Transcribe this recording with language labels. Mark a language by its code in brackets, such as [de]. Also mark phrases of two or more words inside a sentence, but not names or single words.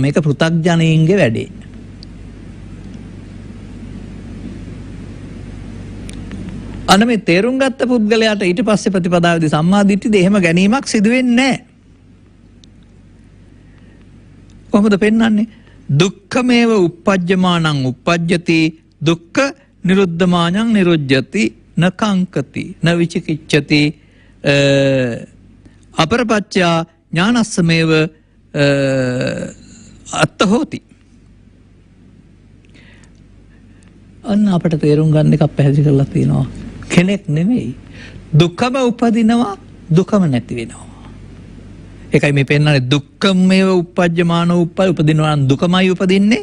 [si] මේක පෘථග්ජනයින්ගේ වැඩේ. අන්න මේ තේරුම් ගත්ත පුද්ගලයාට ඊට පස්සේ ප්‍රතිපදාවේදී සම්මාදිට්ඨියද එහෙම ගැනීමක් සිදු වෙන්නේ නැහැ. කොහොමද පෙන්වන්නේ? [pi] දුක්ඛමේව uppajjamanan uppajjati දුක්ඛ නිරුද්ධමානං නිරුද්ධති නකංකති නවිචිකිච්ඡති අපරපච්චා ඥානස්සමේව අත්ත හෝති. [si] අන්න අපට තේරුම් ගන්න එකක් පැහැදිලි කරලා තියෙනවා. කෙනෙක් නෙමෙයි. දුකම උපදිනවා දුකම නැති වෙනවා. ඒකයි මේ පෙන්නන්නේ [pi] දුක්ඛමේව uppajjamano [si] උපදිනවා නම් දුකමයි උපදින්නේ.